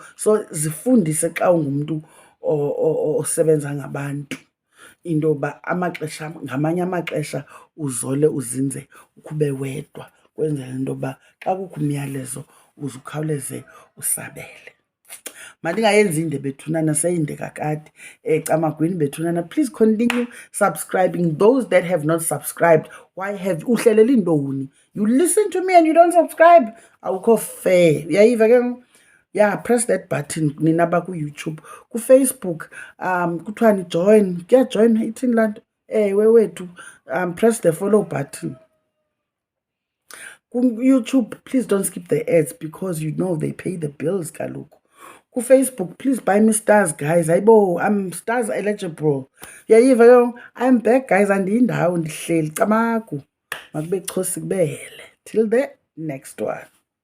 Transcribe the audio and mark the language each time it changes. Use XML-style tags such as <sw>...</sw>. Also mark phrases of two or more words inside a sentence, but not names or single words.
<xh>So zifundise xa ungumntu osebenza ngabantu into yoba amaxesha, ngamanye amaxesha uzole uzinze ukube wedwa, kwenzela into yoba xa kukho umyalezo uze ukhawuleze usabele. Mandingayenzi inde bethunana, seyinde kakade. Camagwini bethunana,</xh> <en>please continue subscribing. Those that have not subscribed, why have</en> <xh>uhlelela intoni?</xh> <en>You listen to me and you don't subscribe?</en> <xh>Awukho fair. Uyayiva ke ngoku?</xh> <en>Yeah, press that button.</en> <xh>Nina baku-YouTube, ku-Facebook, kuthiwa ni-join. Kuyajoin, ithini laa nto? Wewethu,</xh> <en>press the follow button. Ku-YouTube, please don't skip the ads because you know they pay the bills</en> <xh>kaloku.</xh> <en>Ku-Facebook, please buy me stars, guys. Hayibo, I'm stars eligible.</en> <xh>Uyayiva ke ngoku?</xh> <en>I'm back, guys.</en> <xh>Andiyindawo, ndihleli camagu. Makube chosi kubele.</xh> <en>Till the next one.</en>